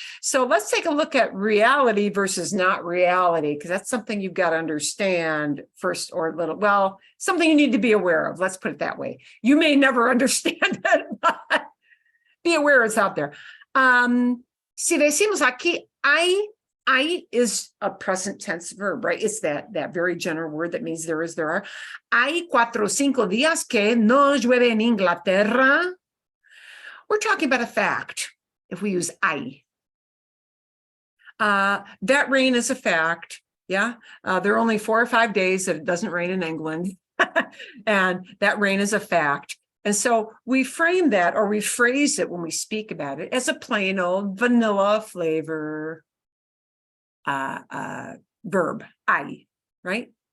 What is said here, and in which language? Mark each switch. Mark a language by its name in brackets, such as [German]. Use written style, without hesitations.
[English] So let's take a look at reality versus not reality, because that's something you've got to understand first, or well, something you need to be aware of. Let's put it that way. You may never understand it, but be aware it's out there. [Spanish] Si decimos aquí, [English] hay is a present tense verb, right? It's that very general word that means there is, there are. [Spanish] Hay 4 o 5 días que no llueve en Inglaterra. [English] We're talking about a fact if we use hay. That rain is a fact. Yeah. There are only 4 or 5 days that it doesn't rain in England. And that rain is a fact. And so we frame that, or we phrase it when we speak about it, as a plain old vanilla flavor verb, hay, right?